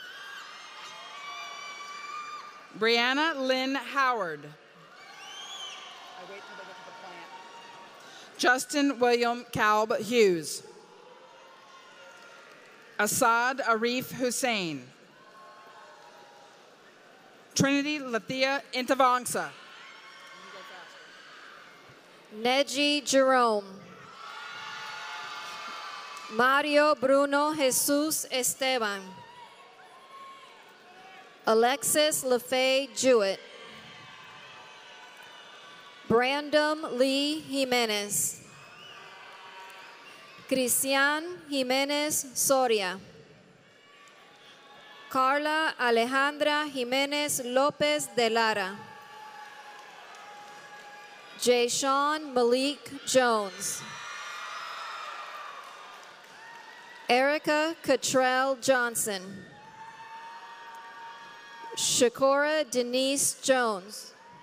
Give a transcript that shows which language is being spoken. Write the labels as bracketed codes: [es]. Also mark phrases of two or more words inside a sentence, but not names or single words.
[en] Brianna Lynn Howard. Justin William Kalb Hughes. Assad Arif Hussein. Trinity Lathia Intavangsa. Neji Jerome. Mario Bruno Jesus Esteban. Alexis LaFay Jewett. Brandon Lee Jimenez. Cristian Jimenez Soria. Carla Alejandra Jimenez Lopez de Lara. Jayshawn Malik Jones. Erica Cottrell Johnson. Shakora Denise Jones.